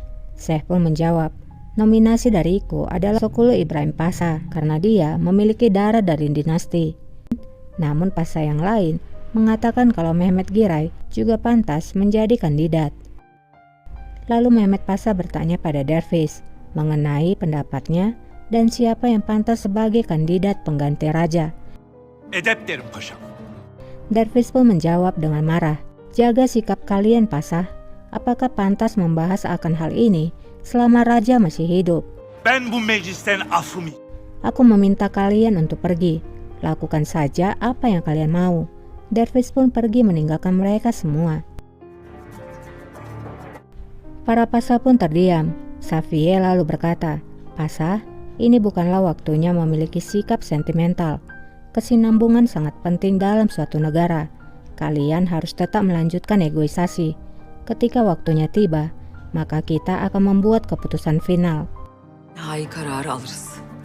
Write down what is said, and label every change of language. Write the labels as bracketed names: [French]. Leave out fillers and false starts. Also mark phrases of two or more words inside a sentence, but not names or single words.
[Indonesian] Syekh pun menjawab, nominasi dariku adalah Sokulu Ibrahim Pasah karena dia memiliki darah dari dinasti. Namun Pasah yang lain mengatakan kalau Mehmet Giray juga pantas menjadi kandidat. Lalu Mehmet Pasah bertanya pada Dervis mengenai pendapatnya dan siapa yang pantas sebagai kandidat pengganti raja. [Turkish] Edep derim paşam. [Indonesian] Dervis pun menjawab dengan marah, jaga sikap kalian Pasah, apakah pantas membahas akan hal ini selama raja masih hidup? [Turkish] Ben bu meclisten affımı. [Indonesian] Aku meminta kalian untuk pergi, lakukan saja apa yang kalian mau. Dervis pun pergi meninggalkan mereka semua. Para Pasah pun terdiam. Safiye lalu berkata, Pasah, ini bukanlah waktunya memiliki sikap sentimental. Kesinambungan sangat penting dalam suatu negara. Kalian harus tetap melanjutkan negosiasi. Ketika waktunya tiba, maka kita akan membuat keputusan final. [Turkish] Nihai kararı alırız.